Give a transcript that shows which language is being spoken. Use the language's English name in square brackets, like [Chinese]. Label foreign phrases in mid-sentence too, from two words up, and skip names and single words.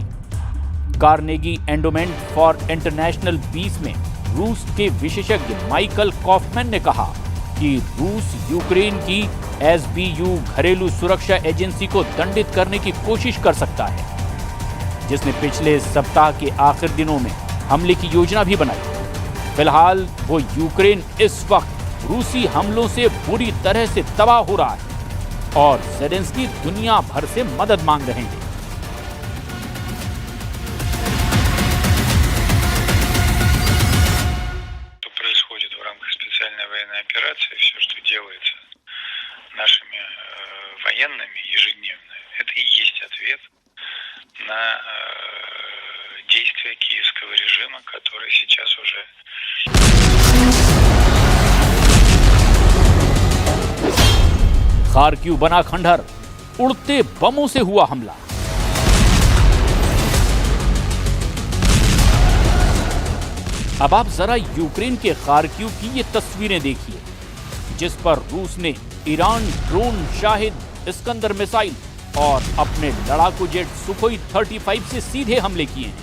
[Hindi] कार्नेगी एंडोमेंट फॉर इंटरनेशनल पीस में रूस के विशेषज्ञ माइकल कॉफमैन ने कहा कि रूस यूक्रेन की SBU घरेलू सुरक्षा एजेंसी को दंडित करने की कोशिश कर सकता है, जिसने पिछले सप्ताह के आखिर दिनों में हमले की योजना भी बनाई। फिलहाल वो यूक्रेन इस वक्त रूसी हमलों से बुरी तरह से तबाह हो रहा है और ज़ेलेंस्की दुनिया भर से मदद मांग रहे हैं। [Russian] военными ежедневно, это и есть ответ на действия киевского режима, который сейчас уже... [Hindi] खार्किव बना खंडहर, उड़ते बमों से हुआ हमला। अब आप जरा यूक्रेन के खार्किव की ये तस्वीरें देखिए, जिस पर रूस ने ईरान ड्रोन शाहिद इस्कंदर मिसाइल और अपने लड़ाकू जेट सुखोई 35 से सीधे हमले किए हैं।